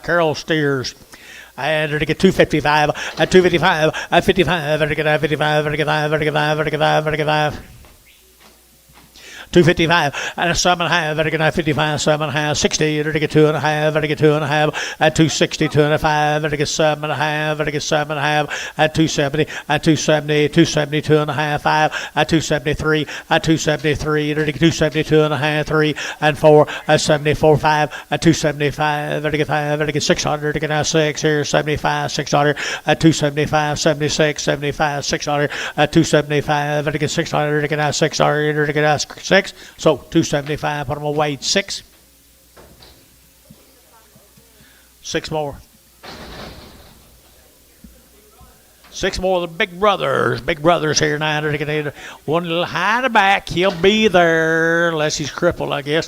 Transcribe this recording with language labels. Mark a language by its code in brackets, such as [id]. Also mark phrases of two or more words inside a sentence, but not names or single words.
[en] Carroll steers. And to get 255, at 255, at 55, at 55, at 55, at 55, at 55, at 55, at 55. 255 and a 7.5, at a 55, 7.5, 60, at a 2.5, at a 2.5, at 260, 2.5, at a 7.5, at a 7.5, at 270, at 270, 270, 2.5, 5, at 273, at 273, at a 272.5, 3, and 4, at 74, 5, at 275, at a 5, at a 600, at a 6, here, 75, 600, at 275, 76, 75, 600, at 275, at a 600, at a 600, at a 6. So 275, put them away, 6. 6 more. 6 more of the big brothers. Big brothers here now. One little high in the back. He'll be there unless he's crippled, I guess.